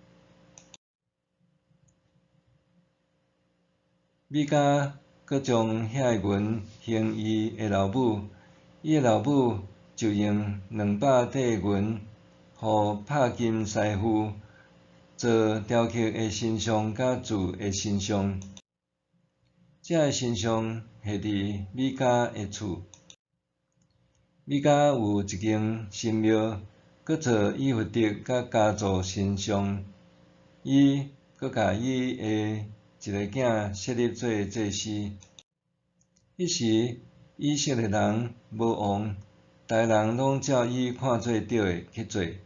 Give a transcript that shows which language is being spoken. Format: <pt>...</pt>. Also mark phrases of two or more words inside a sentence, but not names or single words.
<nan>米迦搁将遐个银还伊个老母，伊个老母就用200块银，互拍金师傅做雕刻个神像甲铸个神像。这个神像豉伫米迦个厝。米迦有一间神庙，搁做以弗得甲家族神像。伊搁甲伊个一个囝设立做祭司。迄时以色列人无王，逐个人拢照伊看做对个去做。</nan>